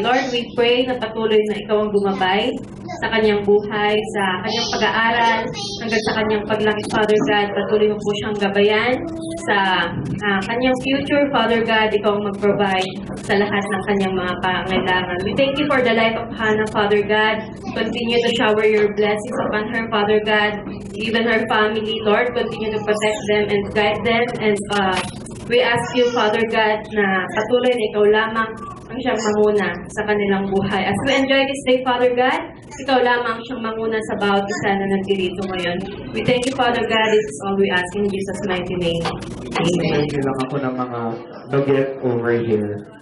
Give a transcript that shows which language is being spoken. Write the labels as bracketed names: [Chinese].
[Filipino] Lord, we pray na patuloy na ikaw ang gumabay sa kanyang buhay, sa kanyang pag-aaral, hanggang sa kanyang paglaki, Father God. Patuloy mo po siyang gabayan sa kanyang future, Father God. Ikaw ang mag-provide sa lahat ng kanyang mga pangailangan. [English] We thank you for the life of Hannah, Father God. Continue to shower your blessings upon her, Father God. Even her family, Lord, continue to protect them and guide them. And we ask you, Father God, [Filipino] na patuloy na ikaw lamang ang siyang manguna sa kanilang buhay. [English] As we enjoy this day, Father God, [Filipino] ikaw lamang siyang manguna sa bawat isa na nagdirito ngayon. [English] We thank you, Father God. This is all we ask in Jesus' mighty name. Amen. Thank you [Filipino] lang ako ng mga baget [English] over here.